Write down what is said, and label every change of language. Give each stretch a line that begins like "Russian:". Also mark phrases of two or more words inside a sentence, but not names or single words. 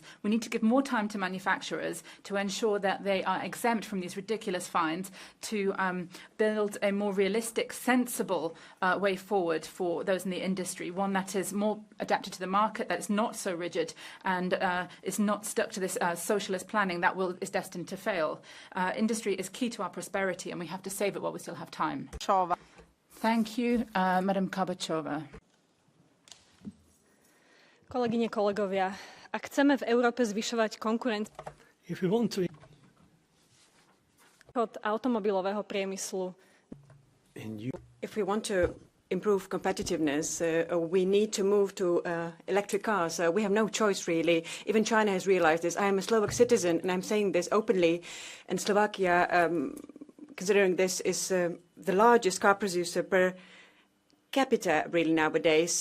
English: We need to give more time to manufacturers to ensure that they are exempt from these ridiculous fines, to build a more realistic, sensible way forward for those in the industry, one that is more adapted to the market, that is not so rigid and is not stuck to this socialist planning that is destined to fail. Industry is key to our prosperity, and we have to save it while we still have time. Thank you, Madam Kabachova.
Slovak: Kolegyne, kolegovia, ak chceme v Európe zvyšovať konkurenciu od automobilového priemyslu,
English: if we want to improve competitiveness, we need to move to electric cars. We have no choice, really. Even China has realized this. I am a Slovak citizen, and I'm saying this openly. And Slovakia, considering this, is the largest car producer per capita, really, nowadays.